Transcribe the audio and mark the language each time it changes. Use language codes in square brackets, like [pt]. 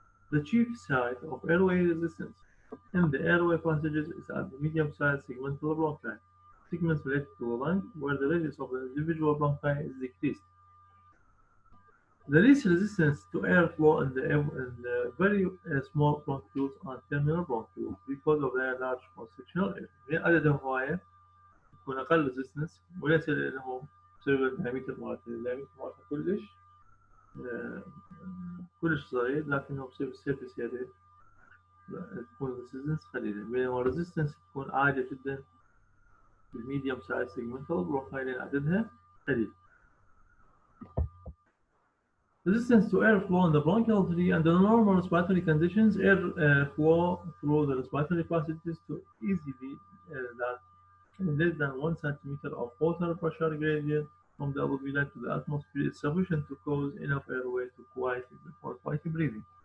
[en] The chief site of airway resistance in the airway passages is at the medium-sized segmental bronchi, segments related to the lung, where the radius of the individual bronchi is decreased. The least resistance to airflow in the very small bronchioles and terminal bronchioles because of their large cross-sectional area. [ar] هي عددهم هواية يكون أقل resistance وليس لأنهم بسبب الدايمتر مالته، الدايمتر مالته آه، كلش صغير، لكنه بسبب السيرفيس area تكون resistance قليلة، بينما resistance تكون عالية جدا بالميديوم سايز سيجمنتال بروفايل لأن عددها قليل. [en] Resistance to airflow in the bronchial tree under normal respiratory conditions, air flow through the respiratory passages to easily that less than 1 centimeter of water pressure gradient from the alveoli to the atmosphere is sufficient to cause enough airway to for quiet breathing.